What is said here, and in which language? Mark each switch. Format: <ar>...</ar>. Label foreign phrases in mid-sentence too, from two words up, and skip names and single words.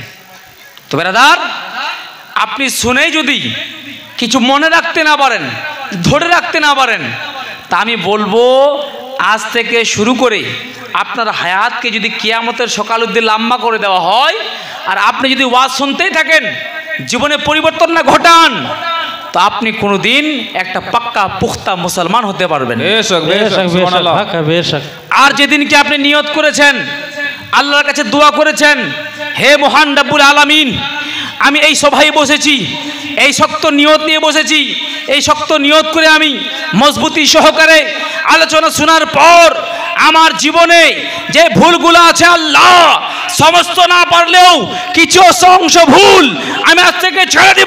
<bn>তো বেরাদার, আপনি শুনেই যদি কিছু মনে রাখতে না পারেন, ধরে রাখতে না পারেন, তা আমি বলবো আজ থেকে শুরু করে আপনার হায়াতকে যদি কিয়ামতের সকাল অবধি লম্বা করে দেওয়া হয়, আর আপনি যদি ওয়াজ শুনতেই থাকেন, জীবনে পরিবর্তন না ঘটান, তো আপনি কোনোদিন একটা</bn> <ur>پکا پختہ</ur> <bn>মুসলমান হতে পারবেন।</bn> <ur>बेशक बेशक بےشک سبحان बेशक अल्लाह حق ہے بےشک.</ur> <bn>আর যেদিনকে আপনি নিয়ত করেছেন, আল্লাহর কাছে দোয়া করেছেন, হে মহান</bn> <ar>رب العالمين,</ar> <bn>আমি এই সভায় বসেছি, এই শক্ত নিয়ত নিয়ে বসেছি, এই শক্ত নিয়ত করে আমি মজবুতি সহকারে আলোচনা শোনার পর আমার জীবনে যে ভুলগুলো আছে আল্লাহ, সমস্ত না পারলেও কিছু অংশ ভুল আমি আজ থেকে ছেড়ে দিব।</bn>